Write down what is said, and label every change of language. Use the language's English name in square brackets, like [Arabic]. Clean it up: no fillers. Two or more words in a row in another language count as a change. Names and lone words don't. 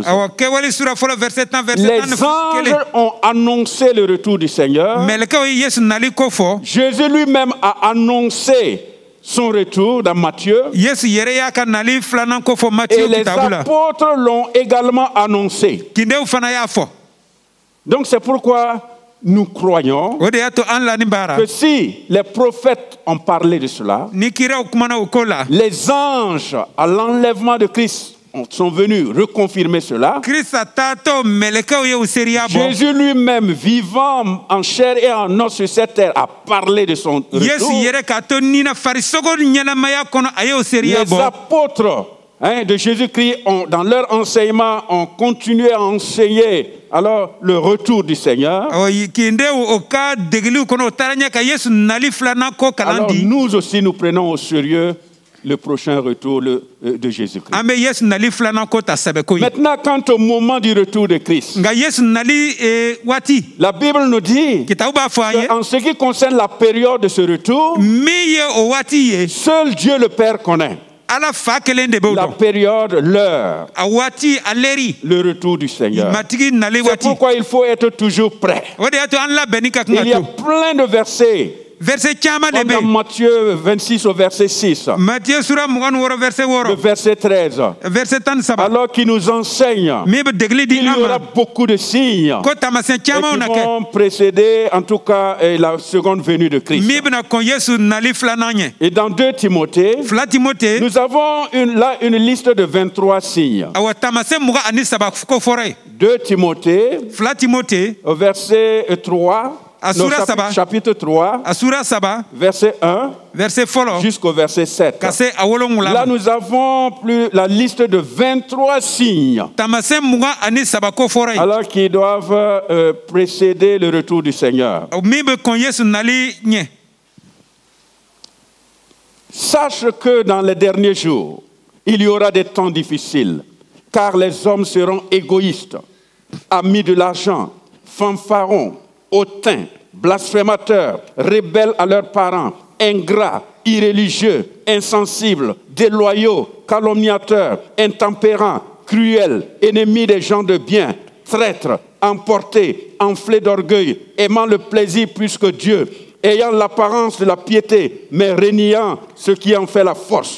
[French] Les anges ont annoncé le retour du Seigneur. Jésus lui-même a annoncé son retour dans Matthieu. Et les apôtres l'ont également annoncé. Donc c'est pourquoi nous croyons [Bambara] o de y'a to an la ni baara [French] que si les prophètes ont parlé de cela, [Bambara] ni kiraw kumana o ko la [French] les anges à l'enlèvement de Christ sont venus reconfirmer cela. [Bambara] Krista taatɔ mɛlɛkɛw ye o seriya bɔ [French] Jésus lui-même, vivant en chair et en os sur cette terre, a parlé de son [Bambara] Yesu [French] retour. [Bambara] yɛrɛ k'a to ni na farisogo ɲɛnamaya kɔnɔ a ye o seriya [French] Les [Bambara] bɔ [French] apôtres de Jésus-Christ, dans leur enseignement, ont continué à enseigner alors le retour du Seigneur. [Bambara] kinde o ka degeliw kɔnɔ o taara ɲɛ ka Yesu nali filanan ko kalan [French] Alors [Bambara] di [French] nous aussi, nous prenons au sérieux le prochain retour de Jésus-Christ. [Bambara] an bɛ Yesu nali filanan ko ta sɛbɛ ko ye [French] Maintenant, quant au moment du retour de Christ, [Bambara] nka Yesu nali waati [French] la Bible nous dit [Bambara] kitabu b'a fɔ an ye [French] qu'en ce qui concerne la période de ce retour, [Bambara] min ye o waati ye [French] seul Dieu le Père connaît [Bambara] Ala fa kelen de b'o [French] la [Bambara] dɔn [French] période, l'heure, [Bambara] a waati a lɛri [French] le retour du Seigneur. [Bambara] matigi nali [French] C'est [Bambara] waati [French] pourquoi il faut être toujours prêt. [Bambara] o de y'a to an labɛnni ka kan [French] Il y a [Bambara] ka to [French] plein de versets, [Bambara] verset caman de [French] comme [Bambara] bɛ [French] dans [Bambara] yen [French] Matthieu 26 au verset 6, [Bambara] Matthieu sura 26 verset [French] le [Bambara] 6 [French] verset 13, [Bambara] verset 13 [French] alors qu'il nous enseigne [Bambara] min bɛ degeli di [French] qu'il y [Bambara] an [French] aura [Bambara] ma [French] beaucoup de signes [Bambara] ko taamasiyɛn camanw [French] qui [Bambara] na kɛ [French] vont précéder, en tout cas, la seconde venue de Christ. [Bambara] min bɛna kɔn Yesu nali filanan ɲɛ [French] Et dans 2 Timothée, [Bambara] fila Timote [French] nous avons là une liste de 23 signes. [Bambara] awa taamasiyɛn 23 ko fɔra ye [French] 2 Timothée, [Bambara] fila Timote [French] au verset 3, [Bambara] A [French] non, [Bambara] sura saba. [French] chapitre 3, [Bambara] a sura 3 [French] verset 1 [Bambara] verset fɔlɔ [French] jusqu'au verset 7. [Bambara] ka se a 7 [French] Là, [Bambara] ma [French] nous avons la liste de 23 signes, [Bambara] taamasiyɛn 23 ko fɔra ye [French] alors qui doivent précéder le retour du Seigneur. [Bambara] min bɛ kɔn Yesu nali ɲɛ [French] Sache que dans les derniers jours, il y aura des temps difficiles, car les hommes seront égoïstes, amis de l'argent, fanfarons, hautains, blasphémateurs, rebelles à leurs parents, ingrats, irréligieux, insensibles, déloyaux, calomniateurs, intempérants, cruels, ennemis des gens de bien, traîtres, emportés, enflés d'orgueil, aimant le plaisir plus que Dieu, ayant l'apparence de la piété, mais reniant ce qui en fait la force.